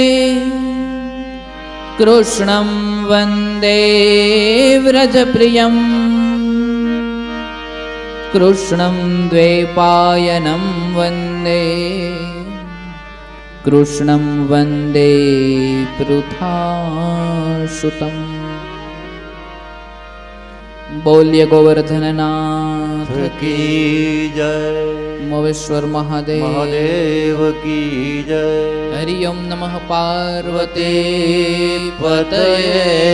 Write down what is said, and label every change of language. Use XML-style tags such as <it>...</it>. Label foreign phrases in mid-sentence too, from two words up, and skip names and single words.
<sa>कृष्णं वन्दे व्रजप्रियं कृष्णं द्वैपायनं वन्दे कृष्णं वन्दे पृथासुतम् बोल्य गोवर्धननाथ</sa> <hi>की जय, मोवेश्वर महादेव महादेव की जय।</hi> <sa>हरि ओम नमः पार्वती पतये</sa>